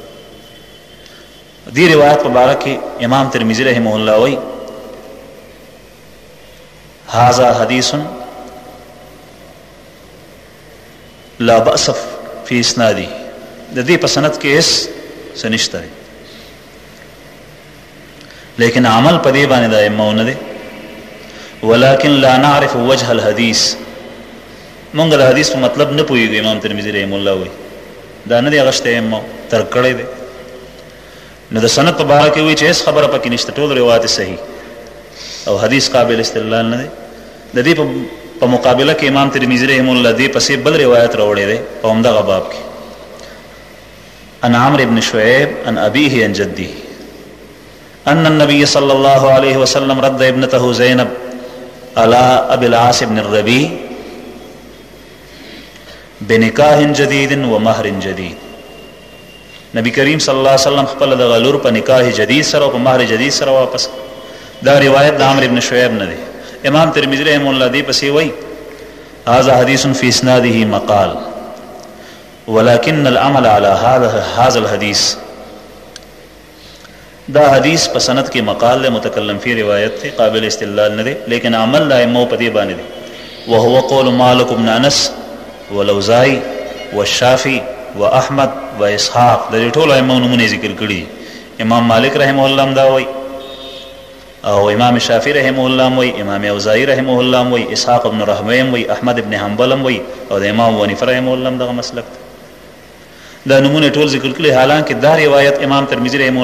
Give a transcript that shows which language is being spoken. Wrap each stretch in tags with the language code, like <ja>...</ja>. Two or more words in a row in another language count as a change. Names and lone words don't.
<ps>دې روایت په باره کې امام ترمذي</ps> <ar>رحمه الله</ar> <ps>وایي</ps> <ar>هذا حدیث لا بأس فی اسنادی.</ar> <ps>د دې په سند کې هیڅ څه نشته دی، لیکن عمل په دې باندې د ائمه نه دی.</ps> <ar>ولكن لا نعرف وجه الحديث.</ar> <ps>مونږ د حدیث په مطلب نه پوهیږو. امام ترمذي</ps> <ar>رحمه الله</ar> <ps>وایي دا نه دی اغشته ائمه تر کړی دی. نو د سند په باره کې وایي چې هیڅ خبره پکې نشته، ټول روایت صحیح او حدیث قابل استدلال نه دی. د دې په مقابله کې امام ترمذي</ps> <ar>رحمه الله</ar> <ps>دې پسې بل روایت راوړی دی په همدغه باب کې</ps> <ar>عن عمرو بن شعيب عن أبيه عن جده أن النبي صلى الله عليه وسلم رد ابنته زينب على أبي العاص بن الربيع بنکاح جدید و مہر جدید.</ar> <ps>نبی کریم</ps> <ar>صلی اللہ علیہ وسلم</ar> <ps>خپل د غلور په نکاح جدید سره او په مہر جدید سره واپس. دا روایت د عمرو بن شعیب نه دی. امام ترمذی</ps> <ar>رحمه الله</ar> <ps>دی پسې وایي</ps> <ar>هذا حدیث فی اسناده مقال ولكن العمل على هذا الحديث.</ar> <ps>دا حدیث په سند کې مقال له متکلم فی روایت ته قابل استدلال نه دی، لیکن عمل لا ائمه په دې باندې دی.</ps> <ar>وهو قول مالک بن انس والأوزاعي والشافعي واحمد واسحاق.</ar> <ps>د ټولو ائمه نومونه ذکر کړي امام مالک</ps> <ar>رحمه الله</ar> <ps>هم دا وایي او امام شافعي</ps> <ar>رحمه الله</ar> <ps>هم وایي، امام اوزاعي</ps> <ar>رحمه الله</ar> <ps>هم وایي، اسحاق ابن راهوی هم وایي، احمد ابن حنبل هم وایي، او د امام ابو حنیفه</ps> <ar>رحمه الله</ar> <ps>هم دغه مسلک دی. دا نمونه ټول ذکر کړي، حالانکه دا روایت امام ترمذي</ps> <ar>رحمه الله</ar>